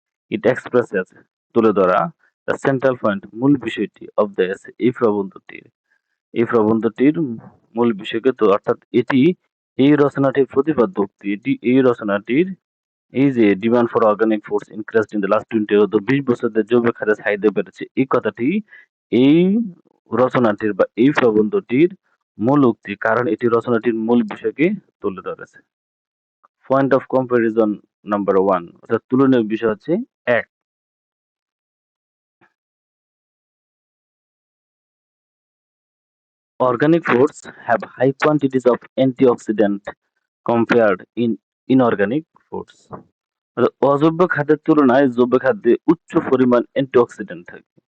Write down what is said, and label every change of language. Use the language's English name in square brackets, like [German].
[English] it expresses, [Bangla] তুলে ধরা, [English] the central point, [Bangla] মূল বিষয়টি, [English] of the essay, [Bangla] এই প্রবন্ধটির মূল বিষয়কে, তো অর্থাৎ এটি এই রচনাটির প্রতিপাদ্য উক্তি, এটি এই রচনাটির এই যে [English] demand for organic foods increased in the last 20 years, [Bangla] 20 বছর ধরে জৈব খাদ্যের চাহিদা বেড়েছে, এই কথাটি এই রচনাটির বা এই প্রবন্ধটির মূল উক্তি, কারণ এটি রচনাটির মূল বিষয়কে তুলে ধরেছে। [English] point of comparison number 1, [Bangla] অর্থাৎ তুলনীয় বিষয় হচ্ছে [English] 1, organic foods have high quantities of antioxidant compared in inorganic foods. [Bangla] অজৈব খাদ্যের তুলনায় জৈব খাদ্যে উচ্চ পরিমাণ অ্যান্টিঅক্সিডেন্ট থাকে।